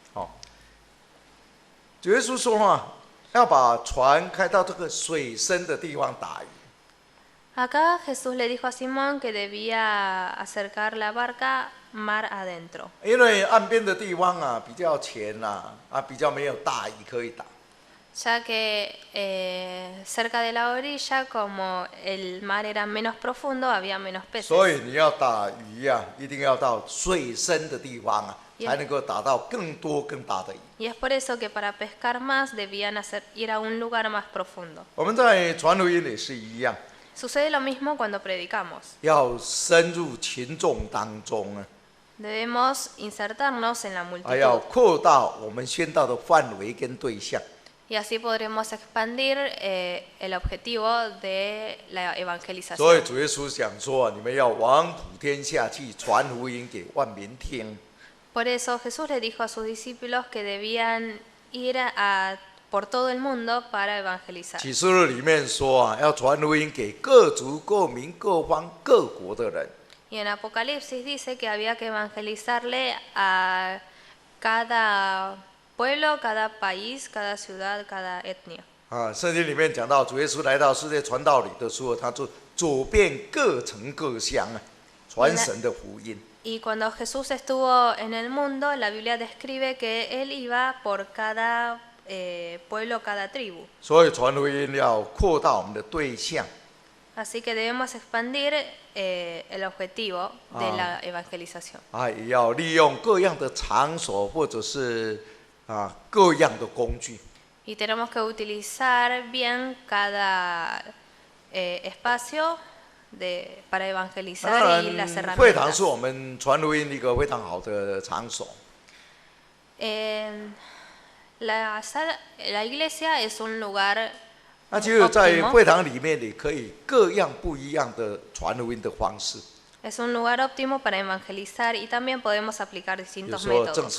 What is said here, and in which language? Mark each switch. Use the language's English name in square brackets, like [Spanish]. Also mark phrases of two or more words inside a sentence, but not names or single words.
[Chinese] 主耶稣说要把船开到这个水深的地方打鱼。 [Spanish] Acá Jesús le dijo a Simón que debía acercar la barca mar adentro, [Chinese] 因为岸边的地方比较浅比较没有大鱼可以打。 [Spanish] ya que cerca de la orilla, como el mar era menos profundo, había menos [Chinese] 所 [Spanish] peces. [Chinese] 以你要打鱼一定要到水深的地方才能够打到更多更大的鱼。 [Spanish] Y es por eso que para pescar más debían ir a un lugar más profundo. [Chinese] 我们在传福音也是一样， [Spanish] Sucede lo mismo cuando predicamos. [Chinese] 要深入群众当中 [Spanish] Debemos insertarnos en la [Chinese] 还要 [Spanish] multitud [Chinese] 扩大我们宣道的范围跟对象。 [Spanish] y así podremos expandir el objetivo de la [Chinese] 所以 [Spanish] evangelización. [Chinese] 主耶稣讲说你们要往普天下去，传福音给万民听。 [Spanish] Por eso Jesús le dijo a sus discípulos que debían ir por todo el mundo para evangelizar. [Chinese] 启示录里面说要传福音给各族、各民、各方、各国的人。 [Spanish] Y en Apocalipsis dice que había que evangelizarle a cada pueblo, cada país, cada ciudad, cada etnia. [Chinese] 圣经里面讲到主耶稣来到世界传道理的时候，他就走遍各城各乡传神的福音。 [Spanish] Y cuando Jesús estuvo en el mundo, la Biblia describe que él iba por cada pueblo, cada tribu. [Chinese] 所以传福音要扩大我们的对象。 [Spanish] Así que debemos expandir el objetivo de la evangelización. [Chinese] 也要利用各样的场所或者是各样的工具。 [Spanish] Y tenemos que utilizar bien cada espacio para evangelizar y las [Chinese] 会堂 [Spanish] herramientas. [Chinese] 是我们传福音一个非常好的场所。 [Spanish] La iglesia es un lugar [Chinese] 那其实，在会堂里面，你可以各样不一样的传福音的方式。 [Spanish] Es un lugar óptimo para evangelizar y también podemos aplicar [Chinese] 有 [Spanish] distintos [Chinese] 时候正